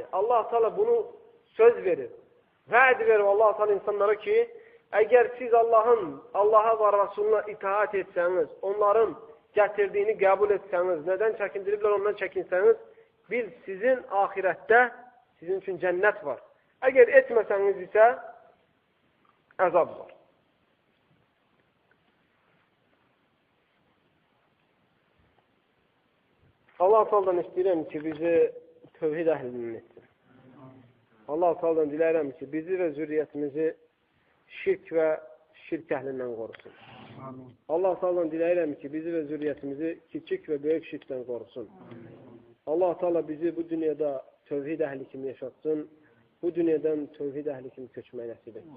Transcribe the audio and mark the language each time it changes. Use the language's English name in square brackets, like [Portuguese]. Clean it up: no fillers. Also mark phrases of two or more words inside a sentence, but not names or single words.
[Turkish] Allah Teala bunu söz verir. Vaad verir Allah Teala insanlara ki eğer siz Allah'a ve Resulüne itaat etseniz, onların getirdiğini kabul etseniz, neden çekindiripler ondan çekinseniz, bil sizin ahirette sizin için cennet var. Eğer etmeseniz ise azab var. [Azerbaijani] Allah Teala'dan istəyirəm ki, bizi tövhid əhlinin etsin. Allah Teala'dan diləyirəm ki, bizi və zürriyyətimizi şirk və şirk əhlindən qorusun. Allah Teala'dan diləyirəm ki, bizi və zürriyyətimizi kiçik və böyük şirkdən qorusun. Allah Teala bizi bu dünyada tövhid əhli kimi yaşatsın, bu dünyadan tövhid əhli kimi köçməyi nəsib etsin.